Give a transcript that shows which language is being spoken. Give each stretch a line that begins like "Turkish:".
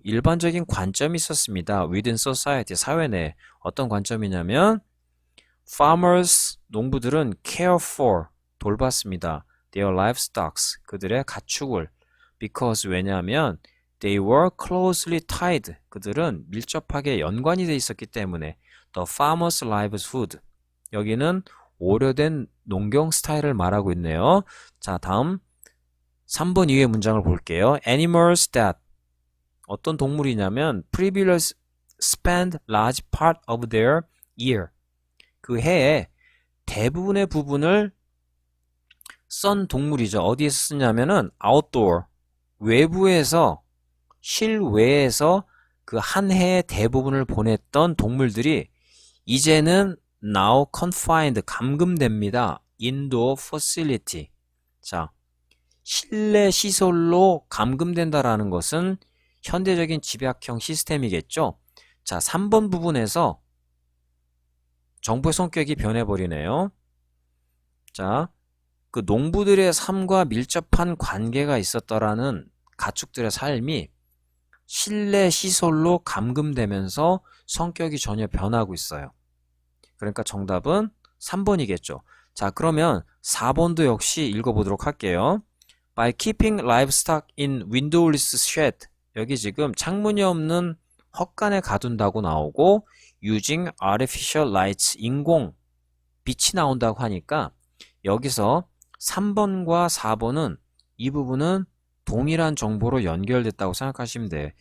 Korean: 일반적인 관점이 있었습니다.
English: Within society. 사회 내에.
Korean: 어떤 관점이냐면 Farmers.
English: 농부들은 care for.
Korean: 돌봤습니다. Their livestocks. 그들의 가축을. Because.
English: 왜냐하면 They were closely tied.
Korean: 그들은 밀접하게 연관이 돼 있었기 때문에 The farmer's livelihood. 여기는 오래된 농경 스타일을 말하고 있네요. 자, 다음 3번 이후의 문장을 볼게요.
English: Animals that. 어떤 동물이냐면 previously spend large part of their year.
Korean: 그 해에 대부분의 부분을 쓴 동물이죠. 어디에서 쓰냐면은 outdoor. 외부에서 실외에서 그 한 해의 대부분을 보냈던 동물들이 이제는 now confined, 감금됩니다.
English: indoor facility.
Korean: 자, 실내 시설로 감금된다라는 것은 현대적인 집약형 시스템이겠죠. 자, 3번 부분에서 정보의 성격이 변해버리네요. 자, 그 농부들의 삶과 밀접한 관계가 있었더라는 가축들의 삶이 실내 시설로 감금되면서 성격이 전혀 변하고 있어요. 그러니까 정답은 3번이겠죠. 자, 그러면 4번도 역시 읽어보도록 할게요.
English: By keeping livestock in windowless shed.
Korean: 여기 지금 창문이 없는 헛간에 가둔다고 나오고 using artificial lights. 인공 빛이 나온다고 하니까 여기서 3번과 4번은 이 부분은 동일한 정보로 연결됐다고 생각하시면 돼요.